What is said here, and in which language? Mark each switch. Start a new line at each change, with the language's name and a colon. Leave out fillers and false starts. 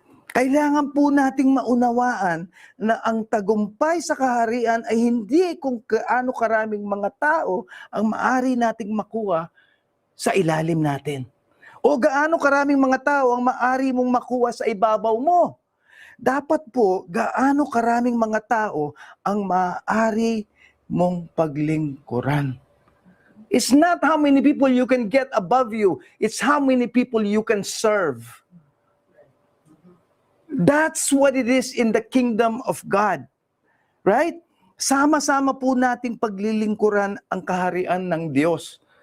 Filipino: Kailangan po nating maunawaan na ang tagumpay sa kaharian ay hindi kung kaano karaming mga tao ang maari nating makuha sa ilalim natin. O gaano karaming mga tao ang maari mong makuha sa ibabaw mo. Dapat po, gaano karaming mga tao ang maaari mong paglingkuran.
English: It's not how many people you can get above you. It's how many people you can serve. That's what it is in the kingdom of God. Right?
Filipino: Sama-sama po nating paglilingkuran ang kaharian ng Diyos.